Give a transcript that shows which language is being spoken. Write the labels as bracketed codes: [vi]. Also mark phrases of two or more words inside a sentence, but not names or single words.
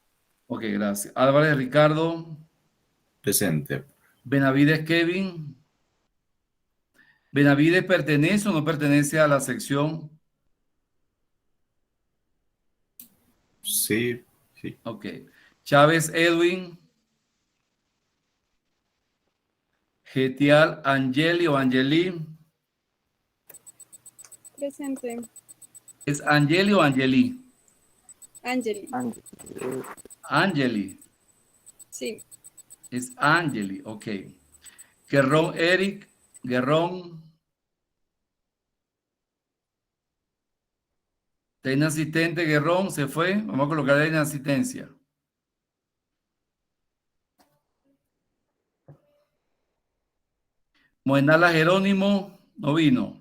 [es] Ok, gracias. Álvarez Ricardo. Presente. Benavides Kevin. ¿Benavides pertenece o no pertenece a la sección? Sí, sí. Ok. Chávez Edwin. Getial Angeli o Angeli. Presente. ¿Es Angeli o Angeli? Angeli. Angeli. Sí. Es Angeli, ok. Guerrón Eric. Guerrón. ¿Tiene asistente Guerrón? ¿Se fue? Vamos a colocar en asistencia. Moenala Jerónimo, no vino.